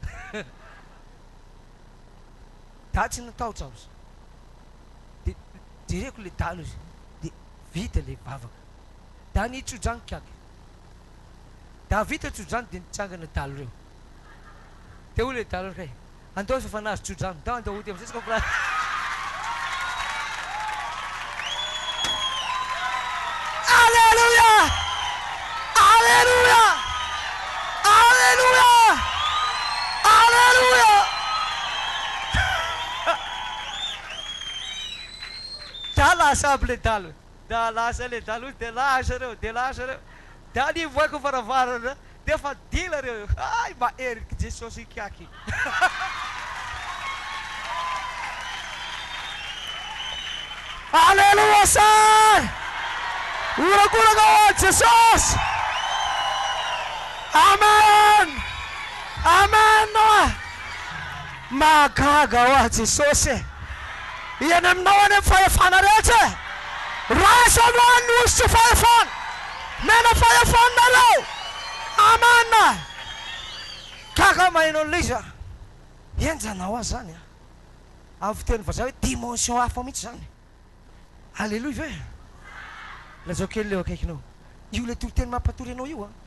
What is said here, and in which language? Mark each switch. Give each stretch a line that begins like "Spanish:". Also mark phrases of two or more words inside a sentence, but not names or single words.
Malagasy: da tsy natahotra azy de jereko le dalo izy de vita le vavaka da nitsodrano kaky da vita tsodrano de nitsangana dalo reo de o le dalo kay andao fa fanazy tsodrano da andao ody amizay ska Alleluia! Alleluia! Alleluia! Alleluia! Da lasa aby le dalo da lasa le dalo de lasa reo da nivoaka varavarana de fa dila reo ay maeriky Jesosy kaky Alleluia say uraguraga o Jesus amen amen magaga o Jesosy iany aminao any amin'ny fahefana rehetra rasa loany ositsy fahefana mena fahefananareo amen kaka mahaino an'ilay izy enjanao azy zany amin'ny fiteny vazaha hoe dimension hafa mihitsy zany alleluia ve lazao kely leo akaikinao io le toriteny mampatory anao io